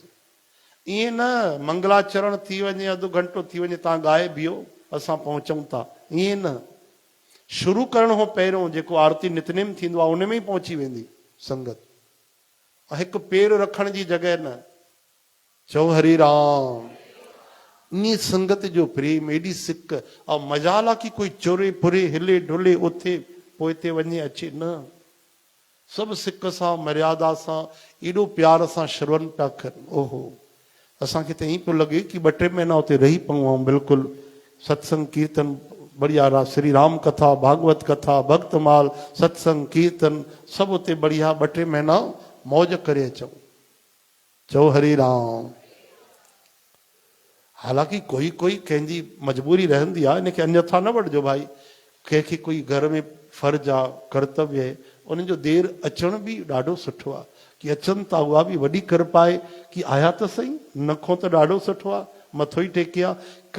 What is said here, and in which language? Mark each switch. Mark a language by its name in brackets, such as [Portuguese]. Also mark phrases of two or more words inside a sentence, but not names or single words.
[Sindhi] ईअं न मंगलाचरण थी वञे, अधु घंटो थी वञे, तव्हां ॻाए बीहो असां पहुचूं था, ईअं न। शुरू करण खां पहिरियों जेको आरती नितनेम थींदो आहे उन में ई पहुची वेंदी संगत, हिकु पेर रखण जी जॻह न। चओ हरि राम। इन संगत जो प्रेम, एॾी सिक, ऐं मजाल आहे कि कोई चोरे पुरे हिले ढुले उथे पोइ हिते वञे अचे, न। सभु सिक सां, मर्यादा सां, एॾो प्यार सां श्रवण पिया कनि। ओहो, असांखे त ईअं पियो लॻे कि 2-3 महीना उते रही पऊं, ऐं बिल्कुलु सत्संग कीर्तन बढ़िया, श्री राम कथा, भागवत कथा, भक्तमाल, सत्संग कीर्तन सभु उते बढ़िया 2-3 महीना मौज करे अचूं। चओ हरि राम। हालांकि कोई कंहिंजी मजबूरी रहंदी आहे, इनखे अन्यथा न वठिजो भाई। कंहिंखे कोई घर में फर्ज़ आहे, कर्तव्य आहे, उन्हनि जो देरि अचण बि ॾाढो सुठो आहे। कि अचनि था उहा बि वॾी कृपा आहे कि आया त सही, नखो त ॾाढो सुठो आहे, मथो ई टेके आहे।